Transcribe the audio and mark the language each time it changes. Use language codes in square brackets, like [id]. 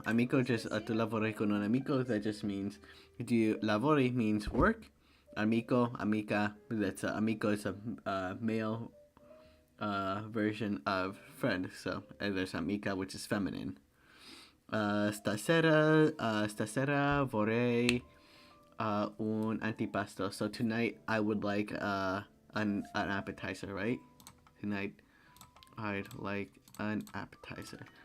[it] Amico just tu lavori con un amico. [en] That just means lavori means work. Amico, amica. That's amico is a male version of friend. So there's amica, which is feminine. [it] Stasera vorrei un antipasto. [en] So tonight I would like an appetizer, right? Tonight I'd like an appetizer.